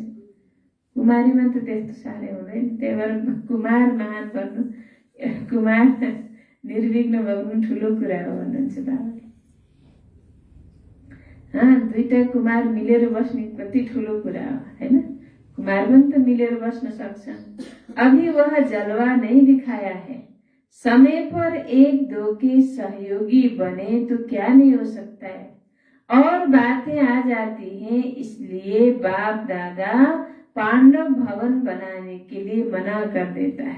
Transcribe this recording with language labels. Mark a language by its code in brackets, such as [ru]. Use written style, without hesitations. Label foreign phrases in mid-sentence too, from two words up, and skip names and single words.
[ne] कुमारीमा त त्यस्तो साह्रै हुँदैन। त्यही भएर कुमार महान बन्नु, कुमार निर्विघ्न बन्नु ठुलो कुरा हो भन्नुहुन्छ बाबाले। दुईटा कुमार मिलेर बस्ने कति ठुलो कुरा हो, होइन। कुमार पनि त मिलेर बस्न सक्छन्। [hi] अभी वह जलवा नहीं दिखाया है, समय पर एक दो के सहयोगी बने तो क्या नहीं हो सकता है। और बातें आ जाती हैं, इसलिए बाप दादा पांडव भवन बनाने के लिए मना कर देता है।